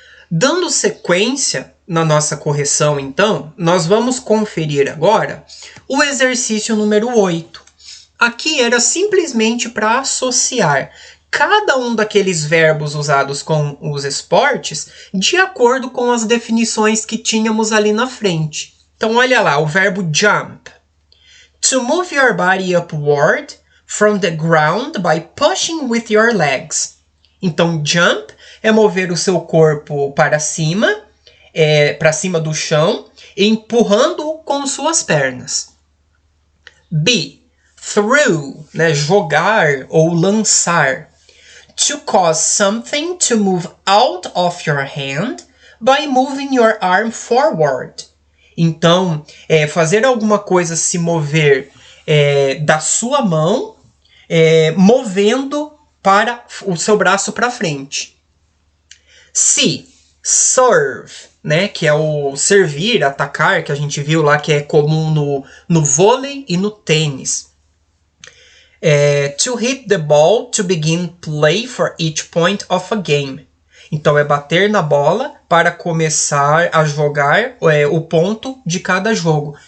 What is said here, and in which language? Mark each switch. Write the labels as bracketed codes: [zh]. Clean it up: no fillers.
[pt] Dando sequência na nossa correção, então, nós vamos conferir agora o exercício número 8. Aqui era simplesmente para associar cada um daqueles verbos usados com os esportes de acordo com as definições que tínhamos ali na frente. Então, olha lá, o verbo jump. [en] To move your body upward from the ground by pushing with your legs. [pt] Então, jump é mover o seu corpo para cima do chão, empurrando-o com suas pernas. B. Throw, né, jogar ou lançar. [en] To cause something to move out of your hand by moving your arm forward. [pt] Então, fazer alguma coisa se mover da sua mão, movendo para o seu braço para frente. C. Serve, né, que é o servir, atacar, que a gente viu lá que é comum no vôlei e no tênis. [en] To hit the ball to begin play for each point of a game. [pt] Então, é bater na bola para começar a jogar o ponto de cada jogo.